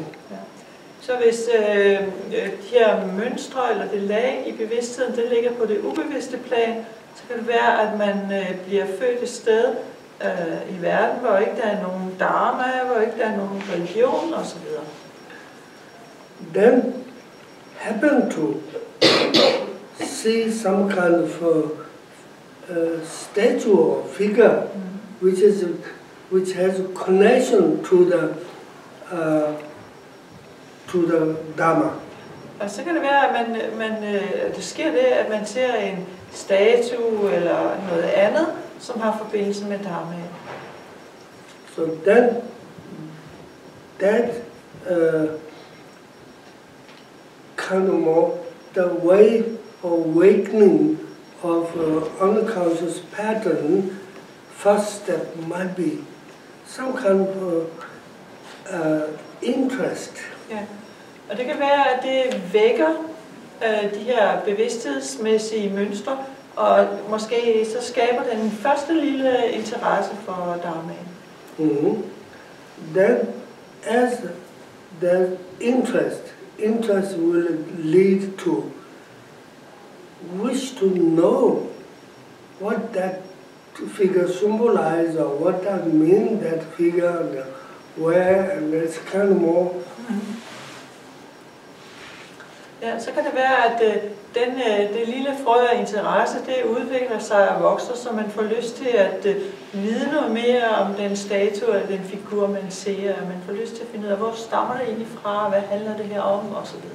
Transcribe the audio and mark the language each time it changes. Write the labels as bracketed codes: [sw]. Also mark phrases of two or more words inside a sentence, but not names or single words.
[da] Ja. Så hvis de her mønstre eller det lag i bevidstheden, det ligger på det ubevidste plan, så kan det være, at man bliver født et sted i verden, hvor ikke der er nogen dharma, hvor ikke der er nogen religion osv. [en] Then happen to see some kind of statue or figure which has a connection to the Dharma. [da] Og så kan det være, at det sker det, at man ser en statue eller noget andet, som har forbindelse med Dharma. [en] So then that kind of more the way of awakening of unconscious pattern. First step might be some kind of interest. [da] Ja. Og det kan være, at det vækker de her bevidsthedsmæssige mønstre, og måske så skaber den første lille interesse for Dharma. Mm-hmm. [en] Then, as the interest will lead to wish to know what that figure symbolizes, or what that means, that figure, and where, and it's kind of more. [da] Ja, så kan det være, at det lille frø af interesse, det udvikler sig og vokser, så man får lyst til at vide noget mere om den statue eller den figur, man ser. Man får lyst til at finde ud af, hvor stammer det egentlig fra, hvad handler det her om, osv.